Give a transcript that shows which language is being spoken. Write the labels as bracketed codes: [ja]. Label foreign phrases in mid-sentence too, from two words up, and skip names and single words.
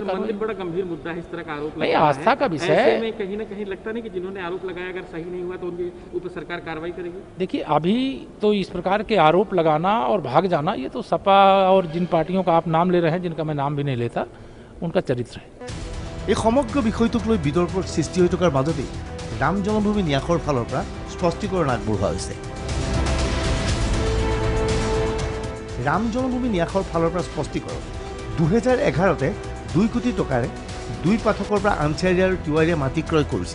[hi] मंदिर बड़ा गंभीर मुद्दा है, इस तरह का आरोप नहीं, आस्था का विषय है। में कहीं ना कहीं लगता नहीं कि जिन्होंने आरोप लगाया अगर सही नहीं हुआ तो उनके ऊपर सरकार कार्रवाई करेगी? देखिए, अभी तो इस प्रकार के आरोप लगाना और भाग जाना ये तो सपा और जिन पार्टियों का आप नाम ले रहे हैं, जिनका मैं नाम भी नहीं लेता, उनका चरित्र है। [as] এই সমগ্ৰ বিষয়টোক লৈ বিতৰ্কৰ সৃষ্টি হৈ থকাৰ মাজতেই ৰাম জন্মভূমি ন্যাসৰ ফালৰ পৰা স্পষ্টীকৰণ আগবঢ়োৱা হৈছে। ৰাম জন্মভূমি ন্যাসৰ ফালৰ পৰা স্পষ্টীকৰণ 2011তে 2 কোটি টকাৰে 2 পাঠকৰ পৰা আনচাৰী আৰু তিৱাৰীয়ে মাটি ক্ৰয় কৰিছিল।